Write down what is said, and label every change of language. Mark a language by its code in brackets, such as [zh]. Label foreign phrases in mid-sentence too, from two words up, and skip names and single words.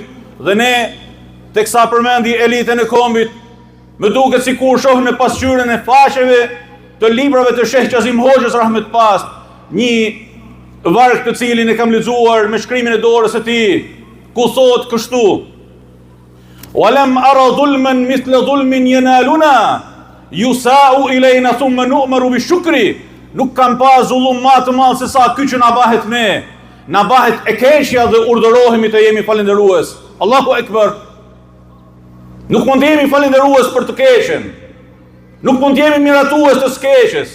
[sq] Dhe ne, teksa përmendi elitën e kombit, më duket sikur shoh në pasqyrën e faqeve të librave të Sheh Qazim Hoxhës rahmet pas, një varg të cilin e kam lexuar me shkrimin e dorës së tij, ku thotë kështu: [ar] "ولم أر ظلما مثل ظلم ينالنا يساء إلينا ثم نؤمر بالشكر." [sq] Nuk kam pa zullum më të madh se sa ky që na bëhet ne. Na bëhet e keqja dhe urdhërohemi të jemi falënderues. [ar] الله أكبر. [sq] Nuk mund të jemi falënderues për të keqen. Nuk mund të jemi miratues të skeqes.